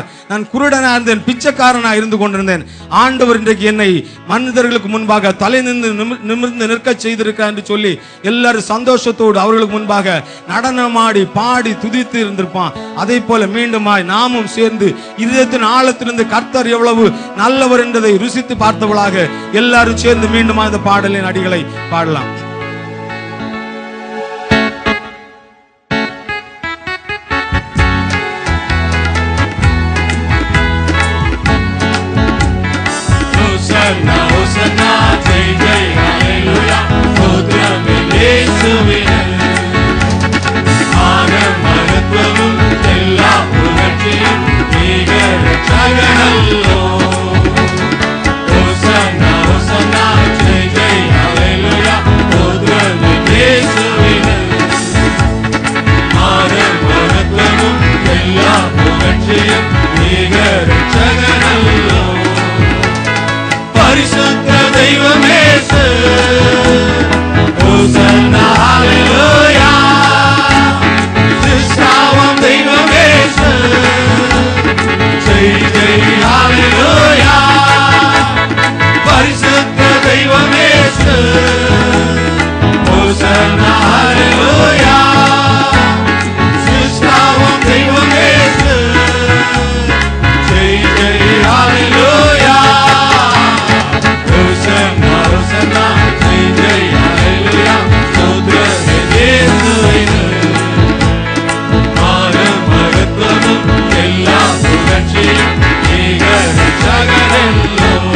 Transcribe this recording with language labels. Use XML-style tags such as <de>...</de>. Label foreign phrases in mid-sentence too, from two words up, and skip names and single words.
<ta>நான் குருடனா இருந்தேன், பிச்சைக்காரனா இருந்து கொண்டிருந்தேன். ஆண்டவர் இன்றைக்கு என்னை மனிதர்களுக்கு முன்பாக தலை நிமிர்ந்து நிற்க செய்திருக்கிறார் என்று சொல்லி எல்லாரும் சந்தோஷத்தோடு அவர்களுக்கு முன்பாக நடனமாடி பாடி துதித்து இருந்திருப்பான். அதே போல மீண்டுமாய் நாமும் சேர்ந்து இதயத்தின் ஆழத்திலிருந்து கர்த்தர் எவ்வளவு நல்லவர் என்பதை ருசித்து பார்த்தவளாக எல்லாரும் சேர்ந்து மீண்டுமா இந்த பாடலின் அடிகளை பாடலாம்.</ta> <ml>ഹോസന്നാ, ജയ് ജയ്, ഹല്ലേലൂയ്യാ, സ്തോത്രം യേശുവിനാൽ. ആനം മഹത്വമും എല്ലാ പുകഴ്ചയും ഏക രക്ഷകനല്ലോ. ഹോസന്നാ, ഹോസന്നാ, ജയ് ജയ്, ഹല്ലേലൂയ്യാ, സ്തോത്രം യേശുവിനാൽ. ആനം മഹത്വമും എല്ലാ പുകഴ്ചയും ഏക രക്ഷകനല്ലോ.</ml> <ta>பரிசுத்த தெய்வமே இயேசு, ஹோசன்னா ஹல்லேலூயா. சிருஷ்டாவாம் தெய்வமே இயேசு, ஜெய் ஜெய் ஹல்லேலூயா. பரிசுத்த தெய்வமே இயேசு, ஹோசன்னா ஹல்லேலூயா. சிருஷ்டாவாம் தெய்வமே இயேசு, ஜெய் ஜெய் ஹல்லேலூயா.</ta> <ml>ഹോസന്നാ, ഹോസന്നാ, ജയ് ജയ്, ഹല്ലേലൂയ്യാ, സ്തോത്രം യേശുവിനാൽ. ആനം മഹത്വമും എല്ലാ പുകഴ്ചയും ഏക രക്ഷകനല്ലോ.</ml>